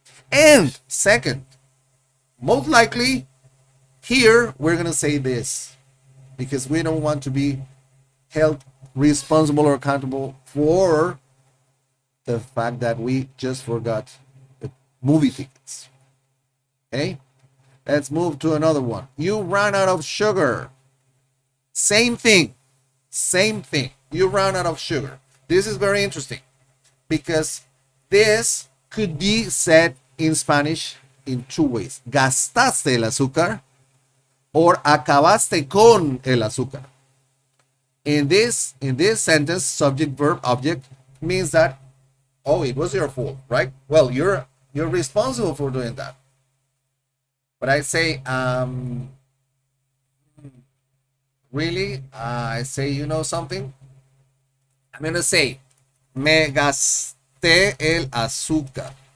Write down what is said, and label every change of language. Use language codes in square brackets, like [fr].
[en] And second, most likely, here we're going to say this because we don't want to be held responsible or accountable for the fact that we just forgot the movie tickets. Okay? Let's move to another one. You ran out of sugar. Same thing. Same thing. You ran out of sugar. This is very interesting because this could be said in Spanish in two ways. [es] Gastaste el azúcar or acabaste con el azúcar. [en] In this sentence, subject, verb, object means that, oh, it was your fault, right? Well, you're responsible for doing that. But I say, really? I say, you know something? I'm going to say, [es] me gasté el azúcar.